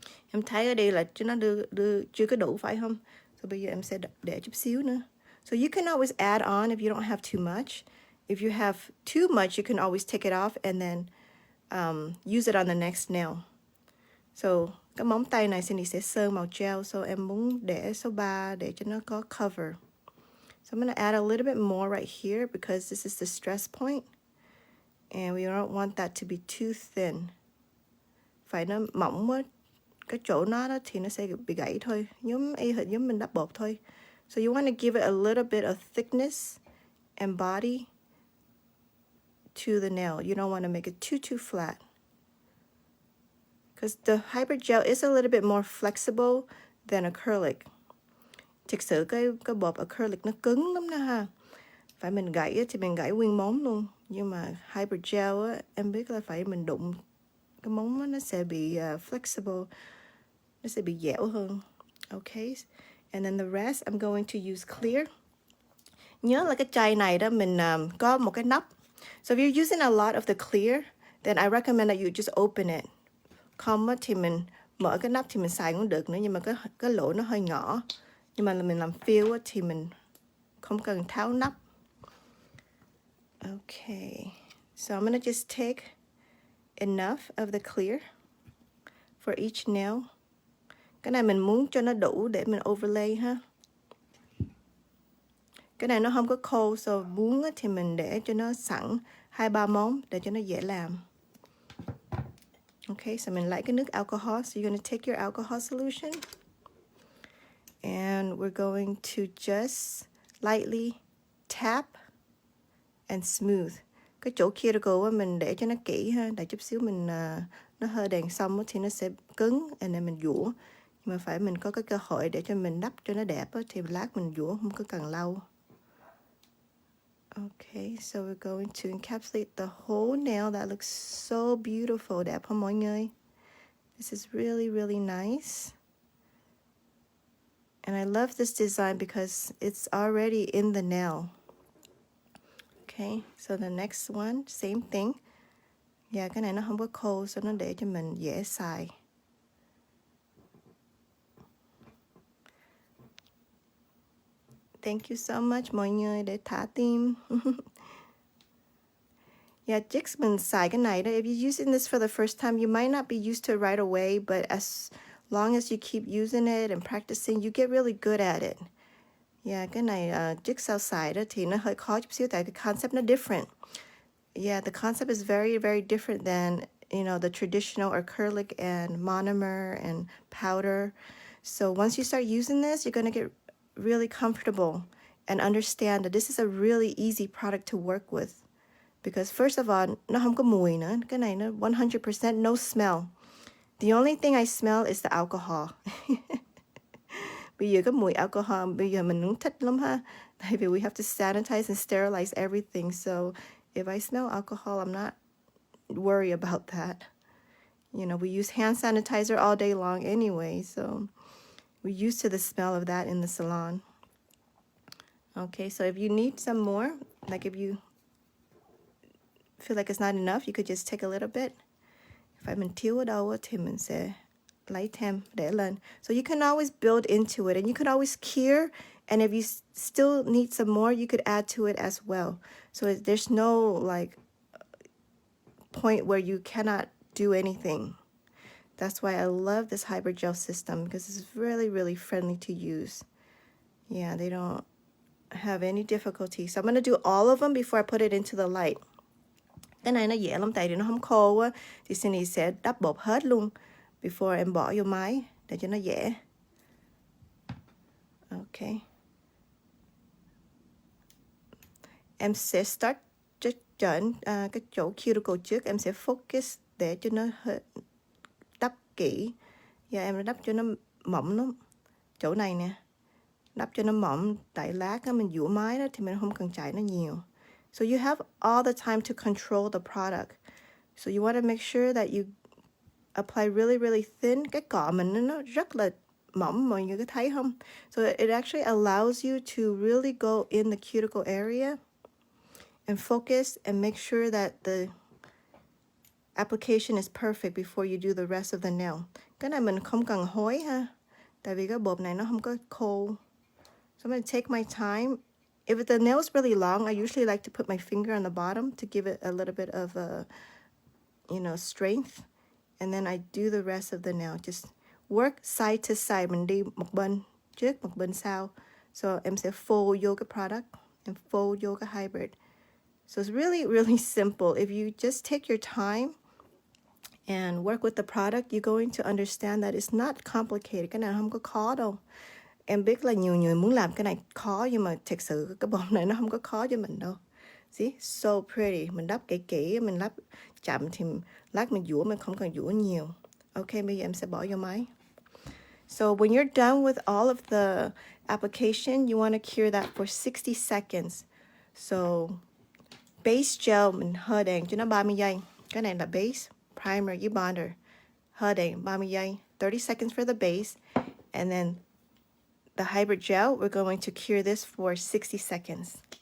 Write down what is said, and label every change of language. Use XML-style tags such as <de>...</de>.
<vi>Em thấy ở đây là nó đưa chưa có đủ phải không? So bây giờ em sẽ để chút xíu nữa.</vi> <en>So you can always add on if you don't have too much. If you have too much, you can always take it off and then use it on the next nail.</en> <vi>So cái móng tay này Cindy sẽ sơn màu gel. So em muốn để số 3 để cho nó có cover.</vi> <en>So I'm going to add a little bit more right here because this is the stress point. And we don't want that to be too thin.</en> <vi>Phải nó mỏng quá. Cái chỗ nó đó thì nó sẽ bị gãy thôi. Giống mình đắp bột thôi.</vi> <en>So you want to give it a little bit of thickness and body to the nail. You don't want to make it too flat. Because the Hyper Gel is a little bit more flexible than acrylic.</en> <vi>Thực sự cái bột acrylic nó cứng lắm nè ha. Phải mình gãy thì mình gãy nguyên móng luôn. Nhưng mà Hyper Gel á, em biết là phải mình đụng cái móng nó sẽ bị flexible. Nó sẽ bị dẻo hơn. Okay.</vi> <en>And then the rest I'm going to use clear.</en> <vi>Nhớ là cái chai này đó mình có một cái nắp.</vi> <en>So if you're using a lot of the clear, then I recommend that you just open it.</en> <vi>Không thì mình mở cái nắp thì mình xài cũng được nữa, nhưng mà cái lỗ nó hơi nhỏ. Nhưng mà mình làm fill thì mình không cần tháo nắp.</vi> <en>Okay, so I'm gonna just take enough of the clear for each nail.</en> <vi>Cái này mình muốn cho nó đủ để mình overlay ha. Cái này nó không có khô, so muốn thì mình để cho nó sẵn 2-3 món để cho nó dễ làm. Okay, so mình lấy cái nước alcohol.</vi> <en>So you're going to take your alcohol solution and we're going to just lightly tap and smooth.</en> <vi>Cái chỗ cuticle mình để cho nó kỹ ha, để chút xíu mình nó hơi đèn xong thì nó sẽ cứng, and mình dũa. Nhưng mà phải mình có cái cơ hội để cho mình đắp cho nó đẹp thì lát mình dũa không có cần lâu.</vi> <en>Okay, so we're going to encapsulate the whole nail. That looks so beautiful.</en> <vi>Đẹp không mọi người?</vi> <en>This is really, really nice. And I love this design because it's already in the nail. Okay, so the next one, same thing.</en> <vi>Yeah, cái này nó không có khô, so nó để cho mình dễ xài.</vi> <en>Thank you so much</en> <vi>mọi người để thả tim. Yeah, chicks mình xài cái này đó.</vi> <en>If you're using this for the first time, you might not be used to it right away, but as long as you keep using it and practicing, you get really good at it.</en> <vi>Yeah, cái này jigsaw xài đó thì nó hơi khó chút xíu tại cái concept nó different.</vi> <en>Yeah, the concept is very, very different than, you know, the traditional acrylic and monomer and powder. So once you start using this, you're going to get really comfortable and understand that this is a really easy product to work with. Because first of all,</en> <vi>nó không có mùi nữa. Cái này nó 100% no smell.</vi> <en>The only thing I smell is the alcohol.</en> <vi>Bây giờ cái mùi alcohol, bây giờ mình cũng thích lắm ha. Tại vì</vi> <en>we have to sanitize and sterilize everything. So if I smell alcohol, I'm not worried about that. You know, we use hand sanitizer all day long anyway. So we're used to the smell of that in the salon. Okay, so if you need some more, like if you feel like it's not enough, you could just take a little bit.</en> <vi>Phải mình thiếu ở đâu thì mình sẽ lấy thêm để lên.</vi> <en>So you can always build into it, and you could always cure, and if you still need some more, you could add to it as well. So there's no like point where you cannot do anything. That's why I love this hybrid gel system, because it's really, really friendly to use. Yeah, they don't have any difficulty. So I'm going to do all of them before I put it into the light.</en> <vi>Cái này nó dễ lắm, tại vì nó không khô á, thì Cindy sẽ đắp bột hết luôn before em bỏ vô máy để cho nó dễ. Ok. Em sẽ start chọn cái chỗ cuticle trước, em sẽ focus để cho nó đắp kỹ. Và em đắp cho nó mỏng lắm. Chỗ này nè, đắp cho nó mỏng, tại lát á mình dũa máy đó thì mình không cần chạy nó nhiều.</vi> <en>So you have all the time to control the product. So you want to make sure that you apply really, really thin.</en> <vi>Cái cọ mình nó rất là mỏng, mọi người có thấy không?</vi> <en>So it actually allows you to really go in the cuticle area and focus and make sure that the application is perfect before you do the rest of the nail.</en> <vi>Cái này mình không cần hối ha, tại vì cái bột này nó không có khô.</vi> <en>So I'm going to take my time. If the nail is really long, I usually like to put my finger on the bottom to give it a little bit of strength. And then I do the rest of the nail. Just work side to side.</en> <vi>Mình đi một bên trước, một bên sau. So em sẽ fold vô cái product and fold vô cái hybrid.</vi> <en>So it's really, really simple. If you just take your time and work with the product, you're going to understand that it's not complicated.</en> <vi>Cái này không có khó đâu. Em biết là nhiều người muốn làm cái này khó, nhưng mà thật sự cái bột này nó không có khó cho mình đâu. See, so pretty. Mình đắp kỹ, mình đắp chậm thì lát mình dũa, mình không cần dũa nhiều. Ok, bây giờ em sẽ bỏ vô máy.</vi> <en>So when you're done with all of the application, you want to cure that for 60 seconds.</en> <vi>So base gel mình hơ đèn cho nó 30 giây. Cái này là base, primer với bonder. Hơ đèn 30 giây.</vi> <en>30 seconds for the base. And then the hybrid gel, we're going to cure this for 60 seconds.</en>